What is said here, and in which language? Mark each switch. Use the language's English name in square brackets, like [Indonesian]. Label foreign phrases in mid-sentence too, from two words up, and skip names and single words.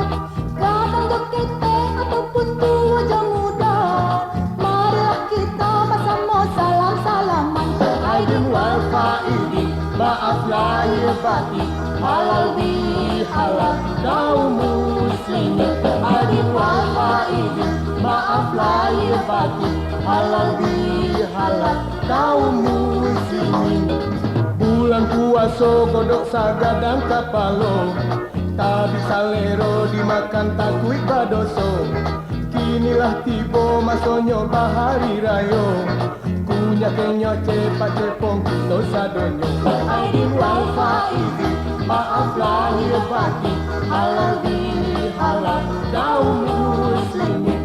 [Indonesian] Kadang untuk kita ataupun tua jauh muda, marilah kita bersama salam-salaman. [Arabic] Aidin wal faidin, [Indonesian] maaf lahir batin, halal bihalal kaum muslimin. [Arabic] Aidin wal faidin, [Indonesian] maaf lahir batin, halal bihalal kaum muslimin. [Minangkabau] Bulan puasa godok sagadang kapalo, tak bisa lero dimakan takui badoso. Kinilah tiba masonyo bahari rayo, kunyah kenyo cepat cepong dosa donyo. [Arabic] Aidin wal faidin, [Indonesian] maaf lahir batin, halal bihalal kaum muslimin.